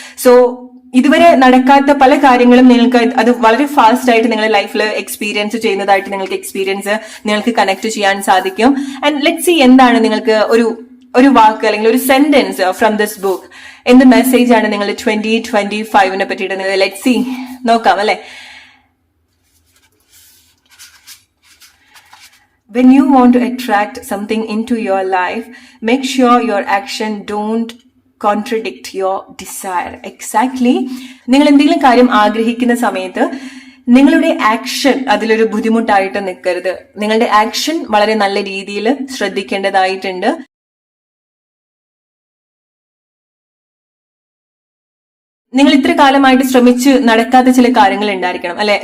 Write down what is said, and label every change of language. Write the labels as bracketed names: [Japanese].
[Malayalam] So ഇതുവരെ നടക്കാത്ത പല കാര്യങ്ങളും നിങ്ങൾക്ക് അത് വളരെ ഫാസ്റ്റ് ആയിട്ട് നിങ്ങളുടെ ലൈഫിൽ എക്സ്പീരിയൻസ് ചെയ്യുന്നതായിട്ട് നിങ്ങൾക്ക് കണക്ട് ചെയ്യാൻ സാധിക്കും. [English] and let's see [Malayalam] എന്താണ് നിങ്ങൾക്ക് ഒരു വാക്ക് അല്ലെങ്കിൽ ഒരു സെന്റൻസ് [English] from this book, [Malayalam] എന്ത് മെസ്സേജ് ആണ് നിങ്ങൾ 2025നെ പറ്റിയിട്ട് [English] let's see [Malayalam] നോക്കാം അല്ലെ. [English] when you want to attract something into your life, make sure your action don't contradict your desire. Exactly. [Malayalam] നിങ്ങൾ എന്തെങ്കിലും കാര്യം ആഗ്രഹിക്കുന്ന സമയത്ത് നിങ്ങളുടെ ആക്ഷൻ അതിലൊരു ബുദ്ധിമുട്ടായിട്ട് നിൽക്കരുത്. നിങ്ങളുടെ ആക്ഷൻ വളരെ നല്ല രീതിയിൽ ശ്രദ്ധിക്കേണ്ടതായിട്ടുണ്ട്. നിങ്ങൾ ഇത്ര കാലമായിട്ട് ശ്രമിച്ച് നടക്കാത്ത ചില കാര്യങ്ങൾ ഉണ്ടായിരിക്കണം അല്ലെ?